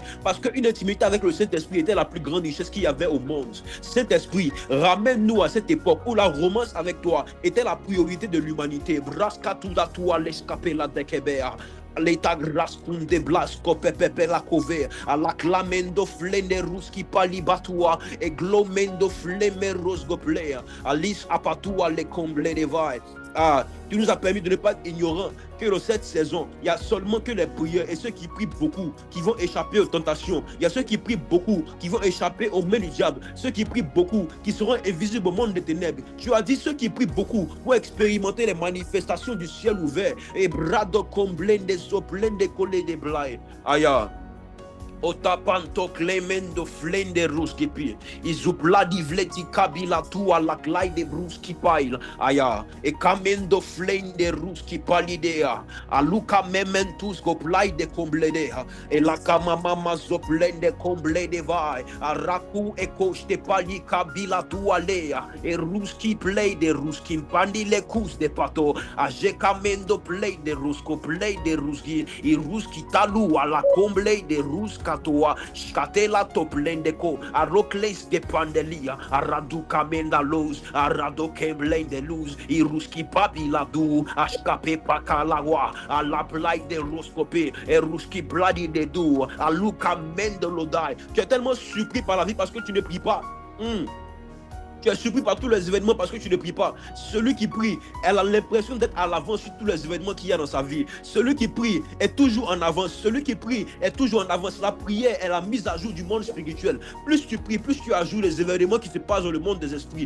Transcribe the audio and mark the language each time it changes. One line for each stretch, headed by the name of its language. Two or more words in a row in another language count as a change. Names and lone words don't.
French: Parce qu'une intimité avec le Saint-Esprit était la plus grande richesse qu'il y avait au monde. Saint-Esprit, ramène-nous à cette époque où la romance avec toi était la priorité de l'humanité. L'État grascunde blasco pepe la cover à la clamendo flende ruski palibatua et glomendo fleme rosgoplea alice apatua les comble de vai. Tu nous as permis de ne pas être ignorants que dans cette saison, il y a seulement que les prieurs et ceux qui prient beaucoup qui vont échapper aux tentations. Il y a ceux qui prient beaucoup qui vont échapper aux mains du diable. Ceux qui prient beaucoup qui seront invisibles au monde des ténèbres. Tu as dit ceux qui prient beaucoup pour expérimenter les manifestations du ciel ouvert. Et brado comblen des soplens des collés des blagues. Aya. Otapanto Clemendo Flende Ruski Pi. Izupladi Vleti Kabila Tua la Claide Bruski Pail. Aya. E Camendo Flende Ruski Palidea. Aluka Mementus Goplai de Combledea. E la Kamama Zoplende Comblede Vai. Araku Ekoste Pali Kabila Tua Lea. E Ruski Play de Ruski Pandi le Kus de Pato. A Jekamendo Play de Rusko Play de Ruski. E Ruski Talu a la Comble de Ruska. Katoa, Skatela Toplendeko, a Rokles de Pandelia, a Radu Kamenda Luz, a Rado Kemblende Luz, i Ruski Papi Ladu, a Skape Pakalawa, a la Play de Roscope, et Ruski Bladi de Dou, a Luka Mendelodai. Tu es tellement surpris par la vie parce que tu ne pries pas. Tu es surpris par tous les événements parce que tu ne pries pas. Celui qui prie, elle a l'impression d'être à l'avance sur tous les événements qu'il y a dans sa vie. Celui qui prie est toujours en avance. Celui qui prie est toujours en avance. La prière est la mise à jour du monde spirituel. Plus tu pries, plus tu ajoutes les événements qui se passent dans le monde des esprits.